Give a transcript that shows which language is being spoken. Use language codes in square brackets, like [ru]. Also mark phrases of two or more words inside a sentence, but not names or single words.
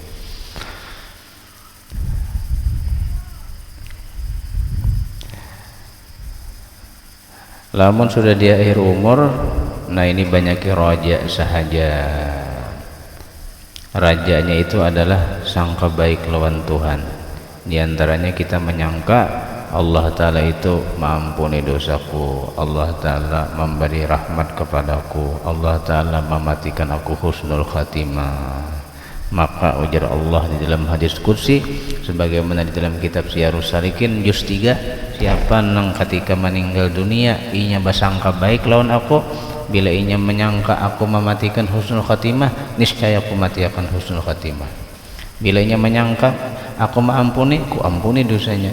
[bjn] Lamun sudah di akhir umur, nah ini banyaknya raja sahaja. Rajanya itu adalah sangka baik lawan Tuhan. [id] Di antaranya kita menyangka Allah Ta'ala itu mengampuni dosaku, Allah Ta'ala memberi rahmat kepadaku, Allah Ta'ala mematikan aku [ar] husnul khatimah. [bjn] Maka ujar Allah di dalam hadis qudsi, sebagaimana di dalam kitab Syiarus Salikin juz 3, siapa nang ketika meninggal dunia inya basangka baik lawan aku, bila inya menyangka aku mematikan [ar] husnul khatimah, [bjn] niscaya aku mati akan [ar] husnul khatimah. [bjn] Bila inya menyangka aku mengampuni, ku ampuni dosanya.